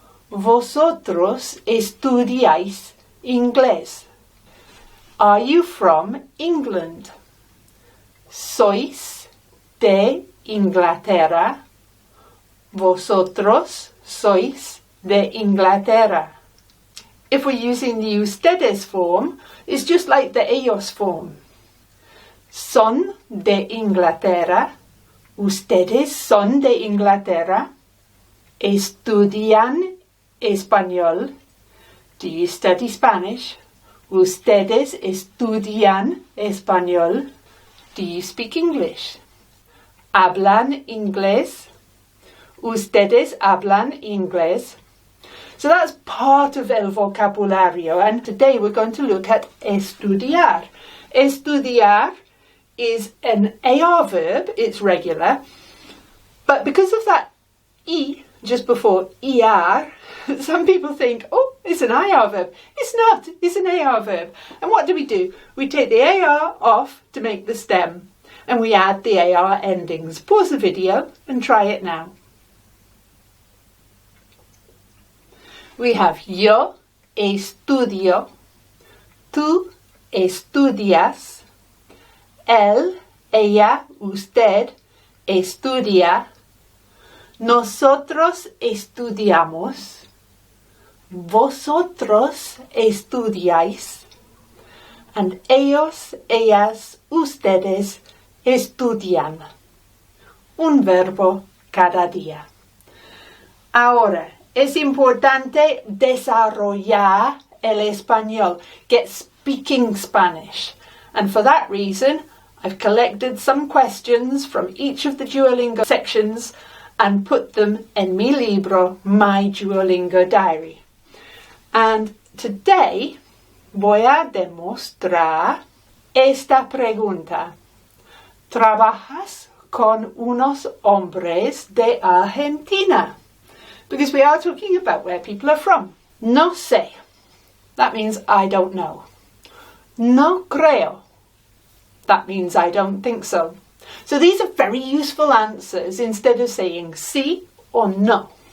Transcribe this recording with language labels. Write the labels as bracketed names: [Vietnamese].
[Spanish] ¿Vosotros estudiáis inglés? [English] Are you from England? [Spanish] ¿Sois de Inglaterra? ¿Vosotros sois de Inglaterra? [English] If we're using the ustedes form, it's just like the ellos form. [Spanish] Son de Inglaterra. Ustedes son de Inglaterra. Estudian español. [English] Do you study Spanish? [Spanish] Ustedes estudian español. [English] Do you speak English? [Spanish] Hablan inglés. Ustedes hablan inglés. [English] So that's part of [Spanish] el vocabulario, [English] and today we're going to look at estudiar. Estudiar is an AR verb, it's regular, but because of that E just before ER, some people think, oh, it's an IR verb. It's not, it's an AR verb. And what do? We take the AR off to make the stem, and we add the AR endings. Pause the video and try it now. [Spanish] We have yo estudio, tú estudias, él, ella, usted estudia, nosotros estudiamos, vosotros estudiáis, And ellos, ellas, ustedes estudian. Un verbo cada día. Ahora, es importante desarrollar el español, [English] get speaking Spanish. And for that reason, I've collected some questions from each of the Duolingo sections and put them in [Spanish] mi libro, [English] My Duolingo Diary. And today [Spanish] voy a demostrar esta pregunta. ¿Trabajas con unos hombres de Argentina? [English] Because we are talking about where people are from. [Spanish] No sé. [English] That means I don't know. [Spanish] No creo. [English] That means I don't think so. So these are very useful answers instead of saying sí or no.